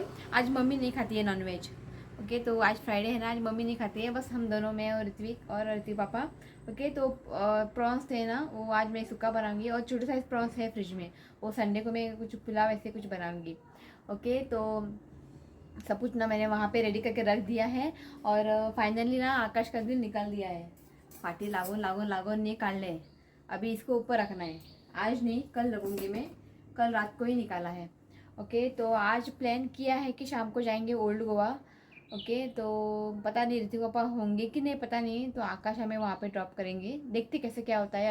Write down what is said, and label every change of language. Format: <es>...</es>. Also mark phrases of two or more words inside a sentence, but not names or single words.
<hi>आज मम्मी नहीं खाती है नॉनवेज ओके। तो आज फ्राइडे है ना, आज मम्मी नहीं खाती है, बस हम दोनों, मैं और ऋत्विक और ऋतिक पापा ओके। तो प्रॉन्स थे ना, वो आज मैं सुक्का बनाऊंगी। और छोटे साइज़ प्रॉन्स है फ्रिज में, वो संडे को मैं कुछ पुलाव ऐसे कुछ बनाऊंगी ओके। तो सब कुछ ना मैंने वहाँ पे रेडी करके रख दिया है। और फाइनली ना आकाश का दिल निकाल दिया है। पार्टी लागून लागून लागून निकाल ले। अभी इसको ऊपर रखना है, आज नहीं कल रखूँगी मैं, कल रात को ही निकाला है ओके। तो आज प्लान किया है कि शाम को जाएंगे ओल्ड गोवा ओके। तो पता नहीं ऋतिक पापा होंगे कि नहीं, पता नहीं। तो आकाश हमें वहाँ पे ड्रॉप करेंगे, देखते कैसे क्या होता है।</hi>